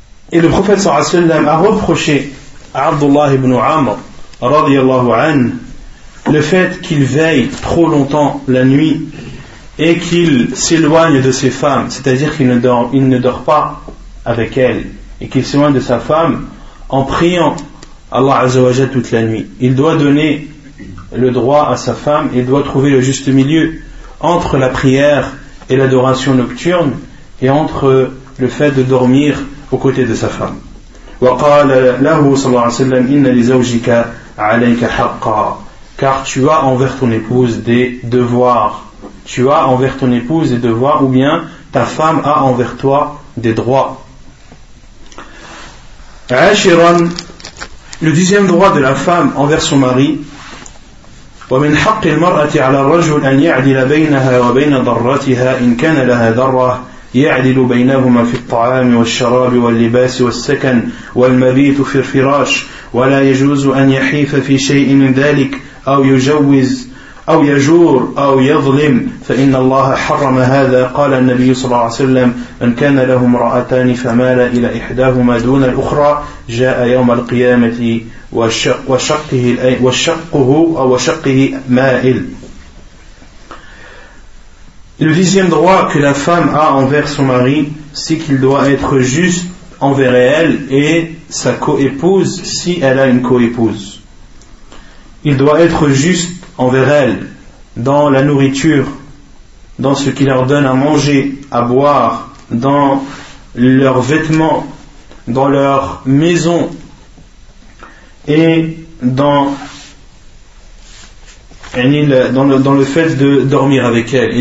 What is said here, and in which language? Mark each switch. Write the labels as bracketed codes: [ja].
[fr] Et le prophète sallam a reproché à Abdullah ibn Amr radiyallahu anhu le fait qu'il veille trop longtemps la nuit et qu'il s'éloigne de ses femmes, c'est-à-dire qu'il ne dort pas avec elle et qu'il s'éloigne de sa femme en priant Allah Azza wa Jalla toute la nuit. Il doit donner le droit à sa femme et doit trouver le juste milieu entre la prière et l'adoration nocturne et entre le fait de dormir aux côtés de sa femme. [ar] وقال له صلى الله عليه وسلم إن لزوجك عليك حقا. [fr] Car tu as envers ton épouse des devoirs. Tu as envers ton épouse des devoirs, ou bien ta femme a envers toi des droits. [ar] عاشرا. [fr] Le dixième droit de la femme envers son mari. [ar] ومن حق المرأة على الرجل أن يعدل بينها وبين ضرتها إن كان لها ضرة. يعدل بينهما في الطعام والشراب واللباس والسكن والمبيت في الفراش ولا يجوز أن يحيف في شيء من ذلك أو يجوز أو يجور أو يظلم فإن الله حرم هذا قال النبي صلى الله عليه وسلم من كان له امرأتان فمال إلى إحداهما دون الأخرى جاء يوم القيامة وشقه مائل. [fr] Le dixième droit que la femme a envers son mari, c'est qu'il doit être juste envers elle et sa coépouse, si elle a une coépouse. Il doit être juste envers elle dans la nourriture, dans ce qu'il leur donne à manger, à boire, dans leurs vêtements, dans leur maison et dans le fait de dormir avec elle.